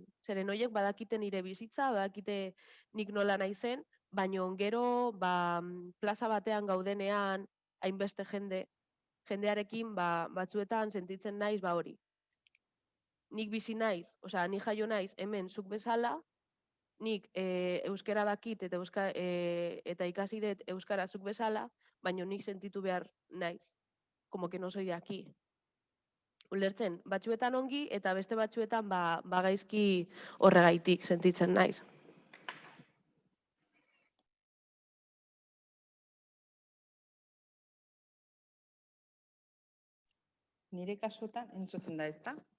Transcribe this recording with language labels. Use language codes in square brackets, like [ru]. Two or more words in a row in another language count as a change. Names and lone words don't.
[eu] Zeren horiek badakite nire bizitza, badakite nik nola naizen, baina gero plaza batean gaudenean, hainbeste jendearekin batzuetan sentitzen naiz hori. Nik bizi naiz, nik jaio naiz hemen zuk bezala, nik euskara dakit eta ikasi dut euskara zuk bezala, baina nik sentitu behar naiz, [es] como que no soy de aquí. [eu] Ulertzen, batzuetan ongi eta beste batzuetan gaizki horregaitik sentitzen naiz. Nire kasuetan, entzuten da ez da?